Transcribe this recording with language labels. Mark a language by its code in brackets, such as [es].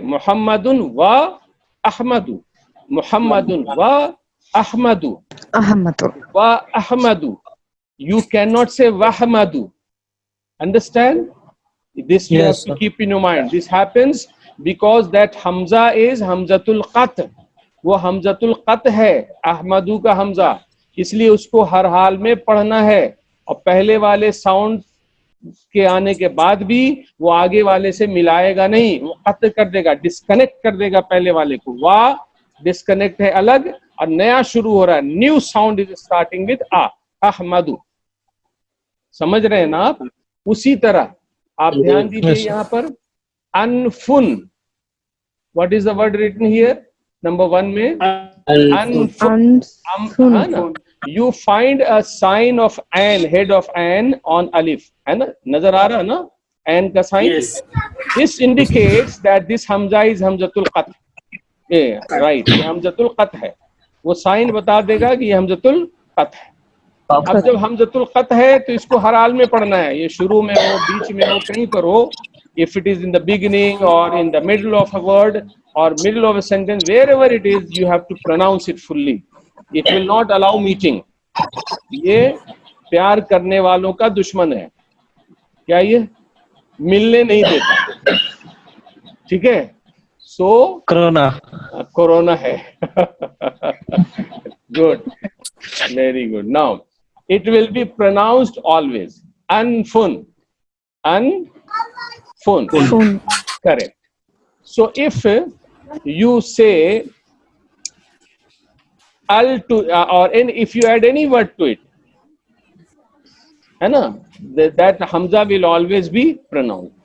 [ar] Muhammadun wa Ahmadu, Muhammadun wa Ahmadu, wa Ahmadu. [en] You cannot say Wahmadu. Understand? This you have to keep in your mind. This happens because that Hamza is Hamzatul Qat'. [hi] वो Hamzatul Qat' है, Ahmadu का Hamza, इसलिए उसको हर हाल में पढ़ना है. और पहले वाले साउंड के आने के बाद भी वो आगे वाले से मिलाएगा नहीं, वो कत कर देगा, डिस्कनेक्ट कर देगा पहले वाले को. वाह डिस्कनेक्ट है अलग और नया शुरू हो रहा है. [en] New sound is starting with ahmadu. [hi] समझ रहे हैं ना आप? उसी तरह आप ध्यान दीजिए यहाँ पर अनफुन. [en] What is the word written here? [hi] Number 1 में अनफुन. [en] You find a sign of an, head of an on alif, [hi] है ना? नजर आ रहा ना an का sign? [en] Yes. This indicates that this hamza is hamzatul qat'. Right, [hi] ये hamzatul qat' है. वो sign बता देगा कि ये hamzatul qat' है. अब जब हमजतुल कत है तो इसको हर हाल में पढ़ना है. ये शुरू में हो, बीच में हो, कहीं पर हो. [en] If it is in the beginning or in the middle of a word or middle of a sentence, wherever it is, you have to pronounce it fully. It will not allow meeting. [hi] ये प्यार करने वालों का दुश्मन है. क्या ये मिलने नहीं देता? ठीक है. So कोरोना है. [en] Good, very good. Now it will be pronounced always anfun, anfun. Correct. So if you say al to or if you add any word to it, [hi] है ना, [en] that hamza will always be pronounced.